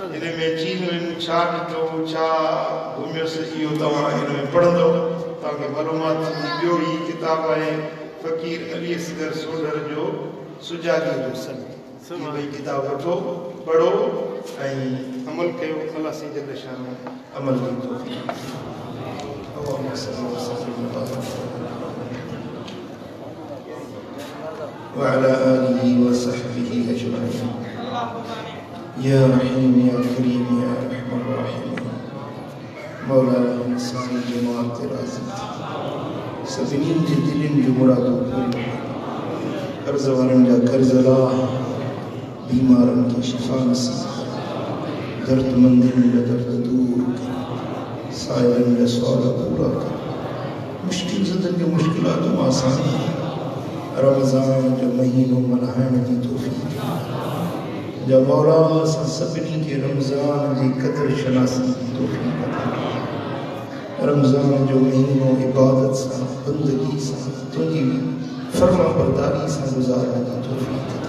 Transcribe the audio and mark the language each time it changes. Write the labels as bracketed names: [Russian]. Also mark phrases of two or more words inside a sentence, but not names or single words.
[Sindhi] हिन में चीन में छा ॾिठो छा घुमियोसि इहो तव्हां हिन में पढ़ंदो तव्हांखे मालूमात थींदी ॿियो ही किताब आहे फ़क़ीर अली असगर सोडर जो सुजागी जो सन इहे ॿई किताब वठो पढ़ो ऐं अमल कयो अल्लाह से [Arabic] جل شأن [Sindhi] अमल जी तौफ़ीक़ [Arabic] اللهم صل وسلم وعلى آله وصحبه أجمعين يا رحيم يا كريم يا أرحم الراحمين مولانا إنسان جماعت راضي [Sindhi] सभिनीनि जे दिलनि जो मुरादूं पूरी कर्ज़ वारनि जा कर्ज़ ला बीमारनि खे शिफ़ा नसीब दर्दमंदनि जा दर्द दूर कर साइलनि जा सुवाल पूरा कर मुश्किल ज़दनि जूं मुश्किलातूं आसान रमज़ान जो महीनो मल्हाइण जी तौफ़ीक़ जा मौला असां सभिनी खे रमज़ान जी क़दुरु शनासी जी तौफ़ीक़ रमज़ान जो महीनो इबादत सां बंदगी सां तुंहिंजी फर्मा बरदारी सां गुज़ारण जी तौफ़ीक़